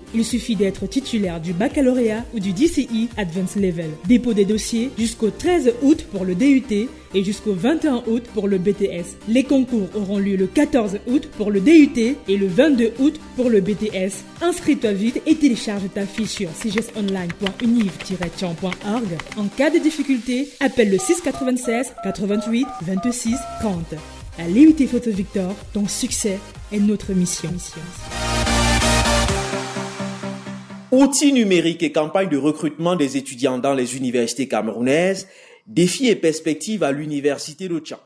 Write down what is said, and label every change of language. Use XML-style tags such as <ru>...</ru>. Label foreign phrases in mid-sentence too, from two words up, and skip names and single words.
<fr>Il suffit d'être titulaire du baccalauréat ou du DCE Advanced Level. Dépôt des dossiers jusqu'au 13 août pour le DUT et jusqu'au 21 août pour le BTS. Les concours auront lieu le 14 août pour le DUT et le 22 août pour le BTS. Inscris-toi vite et télécharge ta fiche sur cgesonline.univ-chang.org. En cas de difficulté, appelle le 696 88 26 30. À l'IUT Photo Victor, ton succès est notre mission. Outils numériques et campagne de recrutement des étudiants dans les universités camerounaises, défis et perspectives à l'Université de Chang.</fr>